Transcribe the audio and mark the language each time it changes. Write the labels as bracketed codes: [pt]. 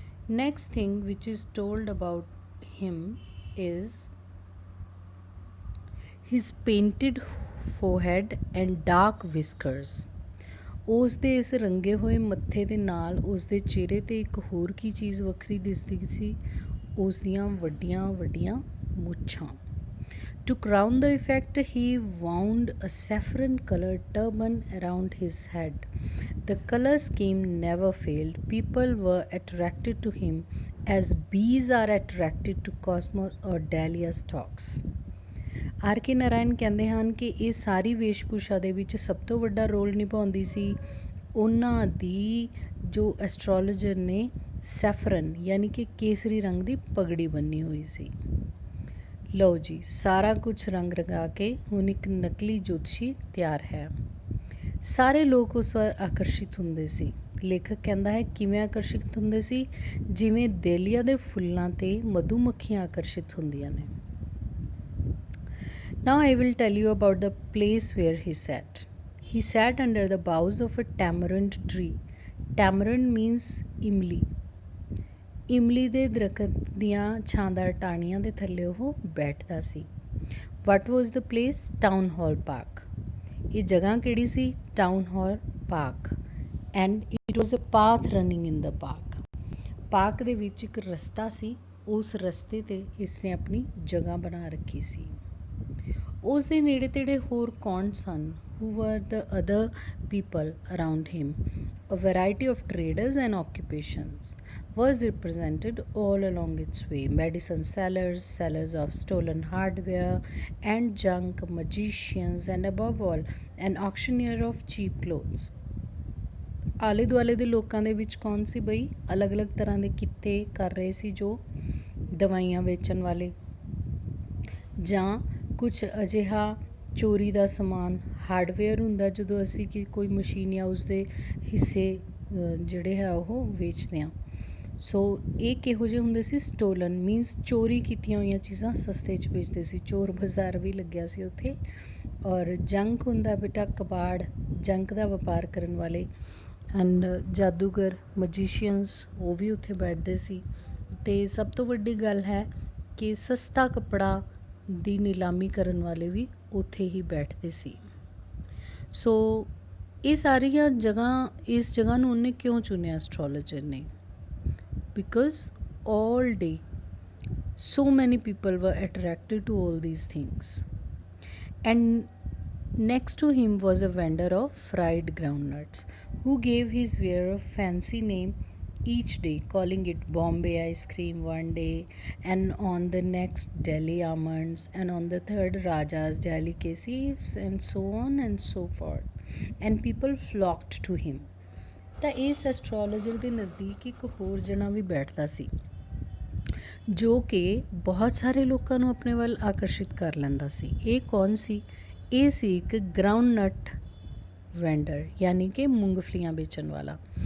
[en] Next thing ਵਿਚ is told about him is his painted forehead and dark whiskers. [pa] ਉਸ ਦੇ ਇਸ ਰੰਗੇ ਹੋਏ ਮੱਥੇ ਦੇ ਨਾਲ ਉਸ ਦੇ ਚਿਹਰੇ 'ਤੇ ਇੱਕ ਹੋਰ ਕੀ ਚੀਜ਼ ਵੱਖਰੀ ਦਿਸਦੀ ਸੀ, ਉਸ ਦੀਆਂ ਵੱਡੀਆਂ ਵੱਡੀਆਂ ਮੁੱਛਾਂ। [en] To crown the effect, he wound a saffron-colored turban around his head. The color scheme never failed. People were attracted to him as bees are attracted to cosmos or dahlia stalks. [pa] R K Narayan ਕਹਿੰਦੇ ਹਨ ਕਿ ਇਹ ਸਾਰੀ ਵੇਸ਼ਭੂਸ਼ਾ ਦੇ ਵਿੱਚ ਸਭ ਤੋਂ ਵੱਡਾ role ਨਿਭਾਉਂਦੀ ਸੀ ਉਹਨਾਂ ਦੀ ਜੋ ਐਸਟਰੋਲੋਜਰ ਨੇ ਸੈਫਰਨ ਯਾਨੀ ਕਿ ਕੇਸਰੀ ਰੰਗ ਦੀ ਪਗੜੀ ਬੰਨੀ ਹੋਈ ਸੀ। ਲਓ ਜੀ, ਸਾਰਾ ਕੁਝ ਰੰਗ ਰੰਗਾ ਕੇ ਹੁਣ ਇੱਕ ਨਕਲੀ ਜੋਤਸ਼ੀ ਤਿਆਰ ਹੈ। ਸਾਰੇ ਲੋਕ ਉਸ ਵੱਲ ਆਕਰਸ਼ਿਤ ਹੁੰਦੇ ਸੀ। ਲੇਖਕ ਕਹਿੰਦਾ ਹੈ ਕਿਵੇਂ ਆਕਰਸ਼ਿਤ ਹੁੰਦੇ ਸੀ, ਜਿਵੇਂ ਡੇਲੀਆ ਦੇ ਫੁੱਲਾਂ 'ਤੇ ਮਧੂ ਮੱਖੀਆਂ ਆਕਰਸ਼ਿਤ ਹੁੰਦੀਆਂ ਨੇ। [en] Now I will tell you about the place where he sat. He sat under the boughs of a tamarind tree. Tamarind means imli. [pa] ਇਮਲੀ ਦੇ ਦਰਖਤ ਦੀਆਂ ਛਾਂਦਾਰ ਟਾਹਣੀਆਂ ਦੇ ਥੱਲੇ ਉਹ ਬੈਠਦਾ ਸੀ। [en] What was the place? Town hall park. [pa] ਇਹ ਜਗ੍ਹਾ ਕਿਹੜੀ ਸੀ? [en] Town hall park. And it was a path running in the park [pa] ਦੇ ਵਿੱਚ ਇੱਕ ਰਸਤਾ ਸੀ, ਉਸ ਰਸਤੇ 'ਤੇ ਇਸਨੇ ਆਪਣੀ ਜਗ੍ਹਾ ਬਣਾ ਰੱਖੀ ਸੀ। ਉਸ ਦੇ ਨੇੜੇ ਤੇੜੇ ਹੋਰ ਕੌਣ ਸਨ? [en] who were the other people around him? A variety of traders and occupations was represented all along its way. Medicine sellers, sellers of stolen hardware and junk, magicians, and above all, an auctioneer of cheap clothes. [pa] ਆਲੇ ਦੁਆਲੇ ਦੇ ਲੋਕਾਂ ਦੇ ਵਿੱਚ ਕੌਣ ਸੀ ਬਈ? ਅਲੱਗ-ਅਲੱਗ ਤਰ੍ਹਾਂ ਦੇ ਕਿੱਤੇ ਕਰ ਰਹੇ ਸੀ, ਜੋ ਦਵਾਈਆਂ ਵੇਚਣ ਵਾਲੇ ਜਾਂ ਕੁਛ ਅਜਿਹਾ ਚੋਰੀ ਦਾ ਸਮਾਨ, ਹਾਰਡਵੇਅਰ ਹੁੰਦਾ ਜਦੋਂ ਅਸੀਂ ਕਿ ਕੋਈ ਮਸ਼ੀਨ ਜਾਂ ਉਸਦੇ ਹਿੱਸੇ ਜਿਹੜੇ ਹੈ ਉਹ ਵੇਚਦੇ ਹਾਂ। ਸੋ ਇਹ ਕਿਹੋ ਜਿਹੇ ਹੁੰਦੇ ਸੀ? ਸਟੋਲਨ ਮੀਨਸ ਚੋਰੀ ਕੀਤੀਆਂ ਹੋਈਆਂ ਚੀਜ਼ਾਂ ਸਸਤੇ 'ਚ ਵੇਚਦੇ ਸੀ। ਚੋਰ ਬਾਜ਼ਾਰ ਵੀ ਲੱਗਿਆ ਸੀ ਉੱਥੇ। ਔਰ ਜੰਕ ਹੁੰਦਾ ਬੇਟਾ ਕਬਾੜ, ਜੰਕ ਦਾ ਵਪਾਰ ਕਰਨ ਵਾਲੇ। ਐਂਡ ਜਾਦੂਗਰ ਮਜੀਸ਼ੀਅਨਸ ਉਹ ਵੀ ਉੱਥੇ ਬੈਠਦੇ ਸੀ। ਅਤੇ ਸਭ ਤੋਂ ਵੱਡੀ ਗੱਲ ਹੈ ਕਿ ਸਸਤਾ ਕੱਪੜਾ ਦੀ ਨਿਲਾਮੀ ਕਰਨ ਵਾਲੇ ਵੀ ਉੱਥੇ ਹੀ ਬੈਠਦੇ ਸੀ। ਸੋ ਇਹ ਸਾਰੀਆਂ ਜਗ੍ਹਾ, ਇਸ ਜਗ੍ਹਾ ਨੂੰ ਉਹਨੇ ਕਿਉਂ ਚੁਣਿਆ ਐਸਟਰੋਲੋਜਰ ਨੇ? [en] Because all day so many people were attracted to all these things. And next to him was a vendor of fried groundnuts who gave his wearer a fancy name each day, calling it Bombay ice cream one day, and on the next Delhi almonds, and on the third Raja's delicacies, and so on and so forth. And people flocked to him. [pa] ਤਾਂ ਇਸ astrologer ਦੇ ਨਜ਼ਦੀਕ ਇੱਕ ਹੋਰ ਜਣਾ ਵੀ ਬੈਠਦਾ ਸੀ, ਜੋ ਕਿ ਬਹੁਤ ਸਾਰੇ ਲੋਕਾਂ ਨੂੰ ਆਪਣੇ ਵੱਲ ਆਕਰਸ਼ਿਤ ਕਰ ਲੈਂਦਾ ਸੀ। ਇਹ ਕੌਣ ਸੀ? ਇਹ ਸੀ ਇੱਕ ਗਰਾਊਂਡਨਟ ਵੈਂਡਰ, ਯਾਨੀ ਕਿ ਮੂੰਗਫਲੀਆਂ ਵੇਚਣ ਵਾਲਾ।